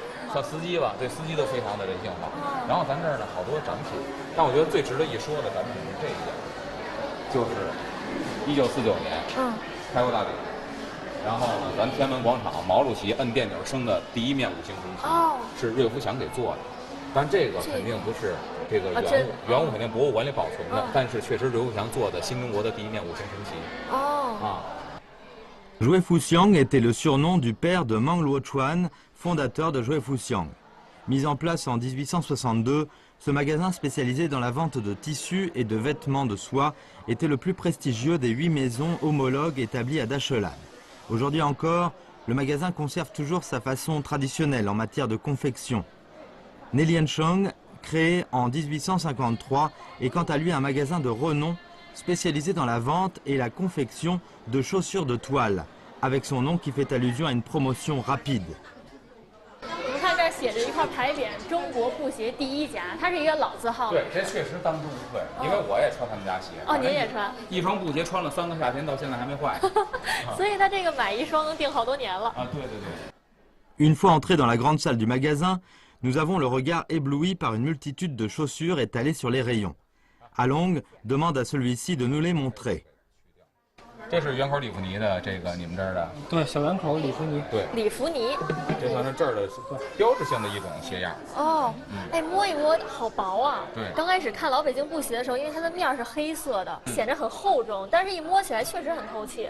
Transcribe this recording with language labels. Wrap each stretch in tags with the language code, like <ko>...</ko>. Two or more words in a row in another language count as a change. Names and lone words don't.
<zh>像司机吧，对司机都非常的人性化。然后咱这儿呢好多展品，但我觉得最值得一说的展品是这一件，就是1949年，开国大典，然后呢，咱天安门广场毛主席摁电钮升的第1面5星红旗，是瑞福祥给做的。但这个肯定不是这个原物肯定博物馆里保存的，但是确实瑞福祥做的新中国的第1面5星红旗。</zh> <fr>Zhuai Fuxiang était le surnom du père de Mang Luochuan, fondateur de Zhuai Fuxiang. Mis en place en 1862, ce magasin spécialisé dans la vente de tissus et de vêtements de soie était le plus prestigieux des 8 maisons homologues établies à Dachelan. Aujourd'hui encore, le magasin conserve toujours sa façon traditionnelle en matière de confection. Nelianshang, créé en 1853, est quant à lui un magasin de renom, spécialisée dans la vente et la confection de chaussures de toile, avec son nom qui fait allusion à une promotion rapide.</fr> <zh>我们看这儿写着一块牌匾“中国布鞋第一家”，它是一个老字号。对，这确实当之无愧，因为我也穿他们家鞋。哦，您也穿？一双布鞋穿了3个夏天，到现在还没坏。所以他这个买一双能订好多年了。啊，对对对。</zh> <fr>Une fois entrés dans la grande salle du magasin, nous avons le regard ébloui par une multitude de chaussures étalées sur les rayons. Along demande à celui-ci de nous les montrer.</fr> <zh>这是圆口里弗尼的，这个你们这儿的？对，小圆口里弗尼。对，里弗尼，这算是这儿的标志性的一种鞋样。哦，哎，摸一摸，好薄啊。对。刚开始看老北京布鞋的时候，因为它的面是黑色的，显得很厚重，但是一摸起来确实很透气。</zh>